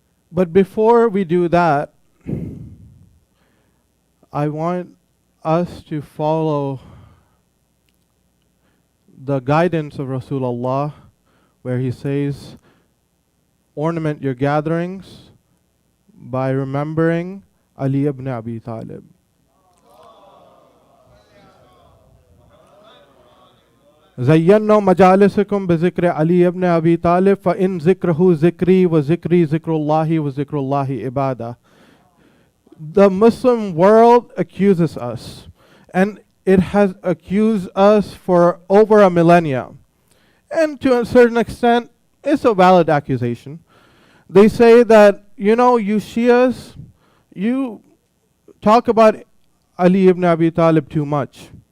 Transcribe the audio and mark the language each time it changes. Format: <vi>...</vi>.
<en>But before we do that, I want us to follow the guidance of Rasulullah, where he says, ornament your gatherings by remembering Ali ibn Abi Talib.</en> <ar>زينا مجالسكم بذكر علي ابن أبي طالب فإن ذكره ذكري وذكري ذكر الله وذكر الله عبادة.</ar> <en>The Muslim world accuses us, and it has accused us for over a millennia. And to a certain extent, it's a valid accusation. They say that, you Shias, you talk about Ali ibn Abi Talib too much.</en>